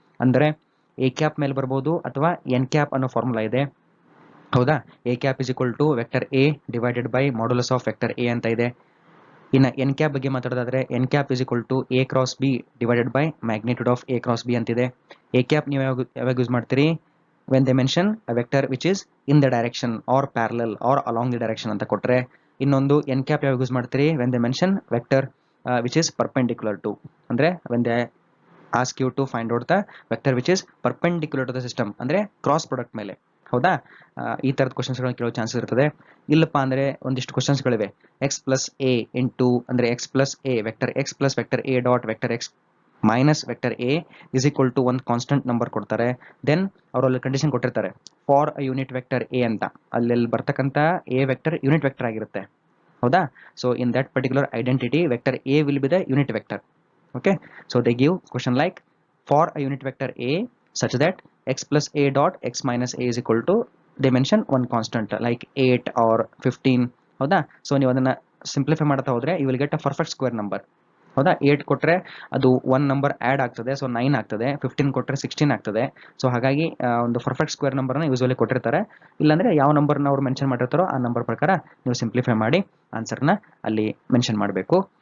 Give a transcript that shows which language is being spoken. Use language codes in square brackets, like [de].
[kn] ಅಂದರೆ A cap ಮೇಲೆ ಬರ್ಬೋದು, ಅಥವಾ N ಕ್ಯಾಪ್ ಅನ್ನೋ ಫಾರ್ಮುಲಾ ಇದೆ. ಹೌದಾ? [en] A cap is equal to vector A divided by modulus of vector A [kn] ಅಂತ ಇದೆ. ಇನ್ನು N ಕ್ಯಾಪ್ ಬಗ್ಗೆ ಮಾತಾಡೋದಾದ್ರೆ [en] N cap is equal to A cross B divided by magnitude of A cross B ಅಂತಿದೆ. [kn] A cap ನೀವು ಯಾವಾಗ use ಮಾಡ್ತೀರಿ, [en] when they mention a vector which is in the direction or parallel or along the direction [kn] ಅಂತ ಕೊಟ್ಟರೆ. ಇನ್ನೊಂದು N cap ಯಾವಾಗ use ಮಾಡ್ತೀರಿ, [en] when they mention vector which is perpendicular to, ಅಂದರೆ when they ask you to find out the vector which is perpendicular to the system, [kn] ಅಂದರೆ cross product ಮೇಲೆ. ಹೌದಾ? ಈ ಥರದ ಕ್ವಶನ್ಸ್ಗಳನ್ನ ಕೇಳೋ ಚಾನ್ಸಸ್ ಇರ್ತದೆ. ಇಲ್ಲಪ್ಪ ಅಂದರೆ ಒಂದಿಷ್ಟು ಕ್ವಶನ್ಸ್ಗಳಿವೆ, ಎಕ್ಸ್ ಪ್ಲಸ್ ಎ ಇಂಟು, ಅಂದರೆ X plus A vector X plus vector A dot vector X minus vector A is equal to ಒಂದು ಕಾನ್ಸ್ಟೆಂಟ್ ನಂಬರ್ ಕೊಡ್ತಾರೆ. ದೆನ್ ಅವರಲ್ಲಿ ಕಂಡೀಷನ್ ಕೊಟ್ಟಿರ್ತಾರೆ for a unit vector A ಅಂತ. ಅಲ್ಲಿ ಬರ್ತಕ್ಕಂಥ ಎ ವೆಕ್ಟರ್ ಯೂನಿಟ್ ವೆಕ್ಟರ್ ಆಗಿರುತ್ತೆ. ಹೌದಾ? [en] So in that particular identity vector A will be the unit vector. Okay, so they give question like for a unit vector A such that x plus a dot x minus a is equal to, they mention one constant like 8 or 15. [kn] ಹೌದಾ? So ನೀವು ಅದನ್ನು simplify ಮಾಡ್ತಾ ಹೋದರೆ [en] You will get a perfect square number. [kn] ಹೌದಾ? 8 ಕೊಟ್ಟರೆ ಅದು 1 number add ಆಗ್ತದೆ, so 9 ಆಗ್ತದೆ. 15 ಕೊಟ್ಟರೆ 16 ಆಗ್ತದೆ. ಸೊ ಹಾಗಾಗಿ ಒಂದು ಪರ್ಫೆಕ್ಟ್ ಸ್ಕ್ವೇರ್ ನಂಬರ್ನ ಯೂಸ್ವಲಿ ಕೊಟ್ಟಿರ್ತಾರೆ. ಇಲ್ಲಾಂದರೆ ಯಾವ ನಂಬರ್ನ ಅವ್ರು ಮೆನ್ಷನ್ ಮಾಡಿರ್ತಾರೋ ಆ ನಂಬರ್ ಪ್ರಕಾರ ನೀವು ಸಿಂಪ್ಲಿಫೈ ಮಾಡಿ ಆನ್ಸರ್ನ ಅಲ್ಲಿ ಮೆನ್ಷನ್ ಮಾಡಬೇಕು.